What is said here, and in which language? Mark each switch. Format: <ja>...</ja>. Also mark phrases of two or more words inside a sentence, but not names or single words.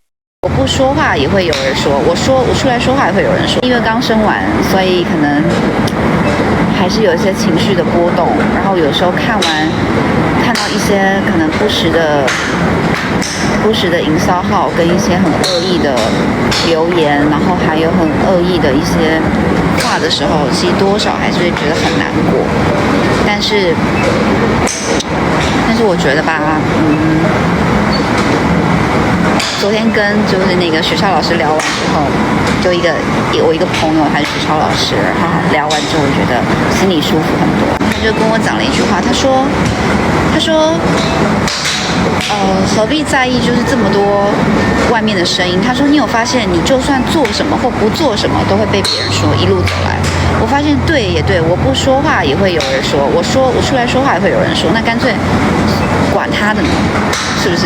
<zh>我不說話也會有人說，我出來說話也會有人說，因為剛生完，所以可能還是有一些情緒的波動，然後有時候看到一些可能不實的營銷號跟一些很惡意的留言，然後還有很惡意的一些話的時候，其實多少還是會覺得很難過。但是我覺得吧，昨天跟就是那個學校老師聊完之後，就我一個朋友，他是學校老師，然後聊完之後，我覺得心裡舒服很多。他就跟我講了一句話，他說，何必在意就是這麼多外面的聲音？他說，你有發現你就算做什麼或不做什麼，都會被別人說，一路走來。我發現对也对，我不說話也會有人說，我出來說話也會有人說，那乾脆管他的呢，是不是？</zh>